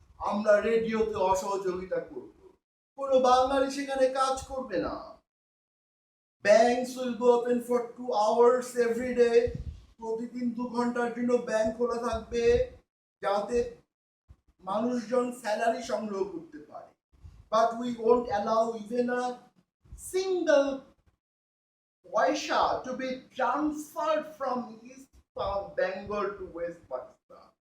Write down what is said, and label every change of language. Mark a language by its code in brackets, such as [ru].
[bn] আমরা রেডিওতে অসহযোগিতা করব, কোনো বাঙালি সেখানে কাজ করবে না। [en] Banks will be open for 2 hours every day. [bn] প্রতিদিন 2 ঘন্টার জন্য ব্যাংক খোলা থাকবে, যাতে মানুষজন স্যালারি সংগ্রহ করতে পারে, [en] But we won't allow even a single paisa to be transferred from East Bengal to West Pakistan.